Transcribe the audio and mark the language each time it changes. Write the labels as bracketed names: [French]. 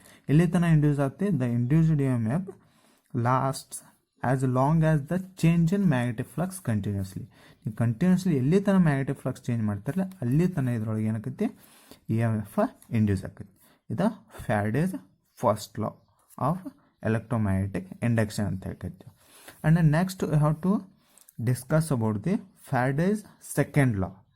[Kannada] ಇಲ್ಲಿ ತನಕ ಇಂಡ್ಯೂಸ್ ಆಗುತ್ತೆ. [English] the induced EMF lasts as long as the change in magnetic flux continuously. [Kannada] ನೀವು continuously ಎಲ್ಲಿ ತನಕ ಮ್ಯಾಗ್ನೆಟಿಕ್ ಫ್ಲಕ್ಸ್ ಚೇಂಜ್ ಮಾಡ್ತಾರಲ್ಲ ಅಲ್ಲಿ ತನಕ ಇದ್ರೊಳಗೆ ಏನಾಗುತ್ತೆ EMF ಇಂಡ್ಯೂಸ್ ಆಗುತ್ತೆ. ಇದು Faraday's first law of electromagnetic induction ಅಂತ ಹೇಳ್ತೀವಿ. [English] And then next we have to discuss about the Faraday's second law.